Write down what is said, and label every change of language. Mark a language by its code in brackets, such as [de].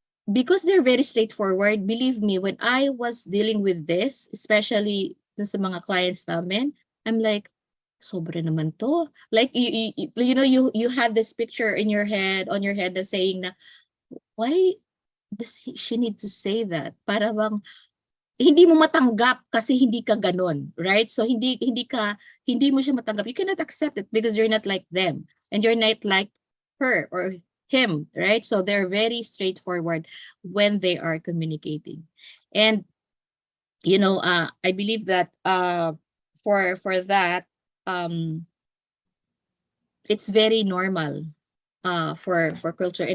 [en] Because they're very straightforward. Believe me, when I was dealing with this, especially [tl] sa mga clients namin, [en] I'm like, [tl] sobra naman to. [en] Like, you have this picture in your head, on your head, na saying na, why does she need to say that? [tl] Para bang, hindi mo matanggap kasi hindi ka ganon, right? So hindi mo siya matanggap. [en] You cannot accept it because you're not like them and you're not like her or him, right? So they're very straightforward when they are communicating. And I believe that for that it's very normal for culture.